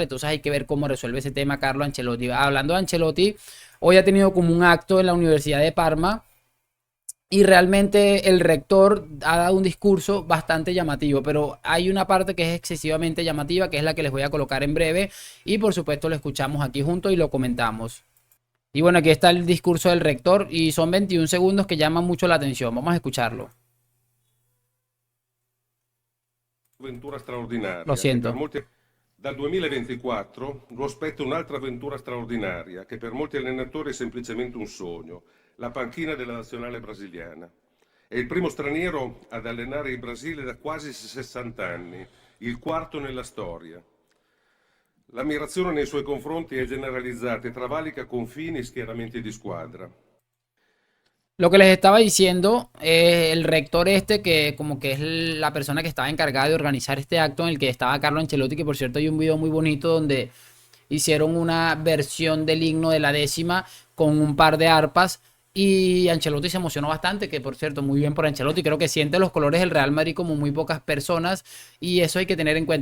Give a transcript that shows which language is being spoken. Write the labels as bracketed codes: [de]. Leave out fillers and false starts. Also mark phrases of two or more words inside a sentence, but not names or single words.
[es] Entonces hay que ver cómo resuelve ese tema Carlo Ancelotti. Hablando de Ancelotti, hoy ha tenido como un acto en la Universidad de Parma y realmente el rector ha dado un discurso bastante llamativo, pero hay una parte que es excesivamente llamativa, que es la que les voy a colocar en breve, y por supuesto lo escuchamos aquí juntos y lo comentamos. Y bueno, aquí está el discurso del rector y son 21 segundos que llaman mucho la atención. Vamos a escucharlo. [it] Avventura [es] Lo [it] straordinaria che per [es] siento. [it] molti dal 2024 lo aspetta un'altra avventura straordinaria che per molti allenatori è semplicemente un sogno, la panchina della nazionale brasiliana. È il primo straniero ad allenare il Brasile da quasi 60 anni, il quarto nella storia. L'ammirazione nei suoi confronti è generalizzata e travalica confini e schieramenti di squadra. [es] Lo que les estaba diciendo, el rector este, que como que es la persona que estaba encargada de organizar este acto en el que estaba Carlo Ancelotti, que por cierto hay un video muy bonito donde hicieron una versión del himno de la 10ª con un par de arpas y Ancelotti se emocionó bastante, que por cierto, muy bien por Ancelotti, creo que siente los colores del Real Madrid como muy pocas personas y eso hay que tener en cuenta.